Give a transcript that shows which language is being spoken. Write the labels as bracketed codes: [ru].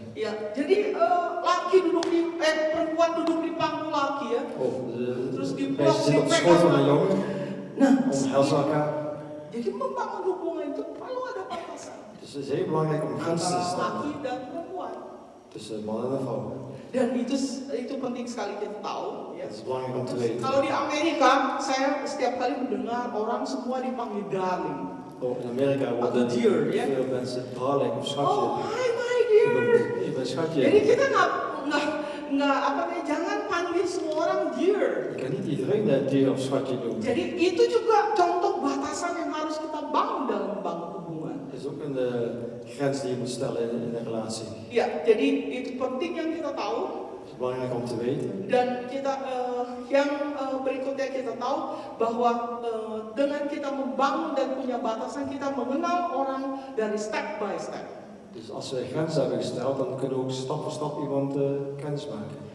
[id] Ya, jadi laki duduk di perempuan duduk di pangku laki ya. [nl] Of [id] Terus [nl] de die meisje zit op de schoot van een jongen, [id] Nah, [nl] omhelzen elkaar. [id] jadi membangun hubungan itu perlu ada batasan [nl] Dus het is heel belangrijk om grenzen te [id] antara [nl] stellen [id] laki dan perempuan. [nl] tussen man en een vrouw. [id] Dan itu penting sekali kita tahu ya. [nl] Het is belangrijk om te [id] Terus, [nl] weten. [id] kalau di Amerika, saya setiap kali mendengar orang semua dipanggil darling. [nl] Oh, in Amerika worden dear, ja? veel mensen darling of schatje [en] Oh, hi my dear. [nl] genoemd. Je bent schatje. [id] Jadi kita nggak apa namanya, jangan panggil semua orang dear. [nl] Je kan niet iedereen dear of schatje noemen. [id] Jadi itu juga contoh batasan yang harus kita bangun dalam membangun hubungan. [nl] Het is ook een grens die je moet stellen in een relatie. [id] Ya, jadi itu penting yang kita tahu. [nl] Het is belangrijk om te weten. [id] Dan kita yang berikutnya kita tahu bahwa dengan kita membangun dan punya batasan, kita mengenal orang dari [en] step by step. [nl] Dus als we grenzen hebben gesteld, dan kunnen we ook stap voor stap iemand kennis maken.